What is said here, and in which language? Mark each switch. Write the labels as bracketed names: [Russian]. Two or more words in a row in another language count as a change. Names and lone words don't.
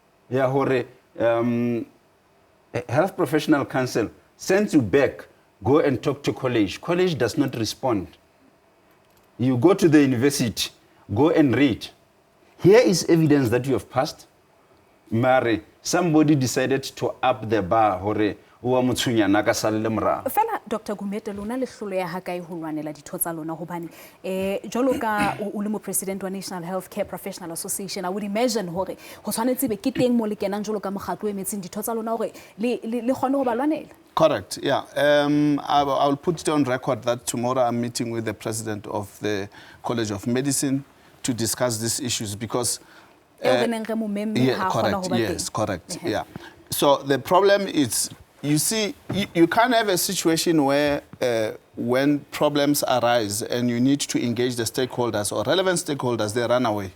[English] Health professional council sends you back, go and talk to college. College does not respond. You go to the university, go and read. Here is evidence that you have passed. Mary, somebody decided to up the bar. [Southern Sotho] Fela Dr. Gumete lona le hlolo ya hakae ho lwanela ditho tsa lona hobane jwalo ka o le mo president wa National Healthcare Professional Association, [English] I would imagine [Southern Sotho] hore ho tshwanetse be ke teng mo le kenang jwalo ka mokgatlo e metseng ditho tsa lona hore le kgone ho ba lwanela. [English] Correct, yeah. I will put it on record that tomorrow I'm meeting with the president of the College of Medicine to discuss these issues because correct, yes, correct, yeah. So the problem is, you see, you can't have a situation where when problems arise and you need to engage the stakeholders or relevant stakeholders, they run away.